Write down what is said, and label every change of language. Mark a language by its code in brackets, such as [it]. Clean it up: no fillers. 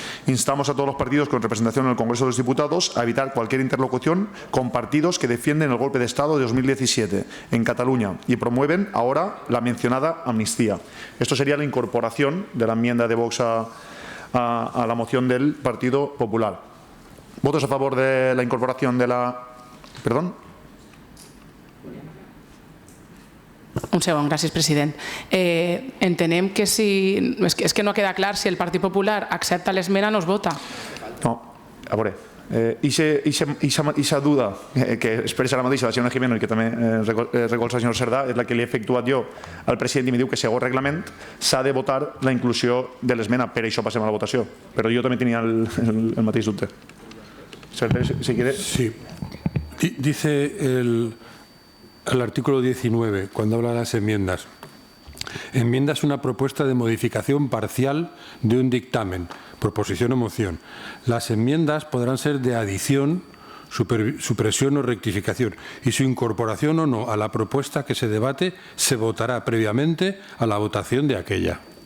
[es] Instamos a todos los partidos con representación en el Congreso de los Diputados a evitar cualquier interlocución con partidos que defienden el golpe de Estado de 2017 en Cataluña y promueven ahora la mencionada amnistía. Esto sería la incorporación de la enmienda de Vox a la moción del Partido Popular. ¿Votos a favor de la incorporación de la... Perdón? [ca] Un segon, gràcies, president. Entenem que si... És que no queda clar, si el Partit Popular accepta l'esmena no es vota. No, a veure, Ixa duda que expressa la mateixa la senyora Jimeno i que també recolza el senyor Cerdà és la que li he efectuat jo al president i me diu que segons reglament s'ha de votar la inclusió de l'esmena, per això passem a la votació, però jo també tenia el mateix dubte. [es] Si quiere... Sí. Dice el artículo 19, cuando habla de las enmiendas. Enmienda es una propuesta de modificación parcial de un dictamen, proposición o moción. Las enmiendas podrán ser de adición, supresión o rectificación, y su incorporación o no a la propuesta que se debate se votará previamente a la votación de aquella.